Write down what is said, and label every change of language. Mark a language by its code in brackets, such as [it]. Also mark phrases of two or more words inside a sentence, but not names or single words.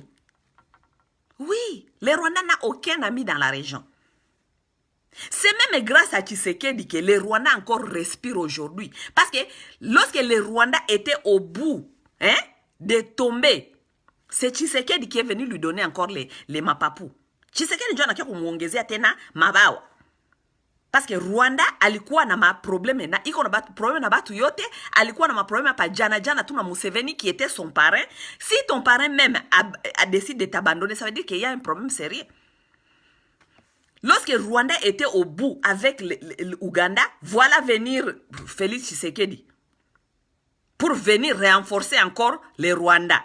[fr] Oui, le Rwanda n'a aucun ami dans la région. C'est même grâce à Tshisekedi que le Rwanda encore respire aujourd'hui. Parce que lorsque le Rwanda était au bout de tomber, c'est Tshisekedi qui est venu lui donner encore les mapapou. [sw] Tshisekedi ndio anakia kumuongezea tena mabawa. [fr] Parce que [sw] Rwanda alikuwa na maprobleme na iko na problème na batu yote, alikuwa na maproblème pa jana tu na Museveni [fr] qui était son parrain. Si ton parrain même a décidé de t'abandonner, ça veut dire qu'il y a un problème sérieux. Lorsque Rwanda était au bout avec l'Ouganda, voilà venir Félix Tshisekedi pour venir renforcer encore les Rwandais.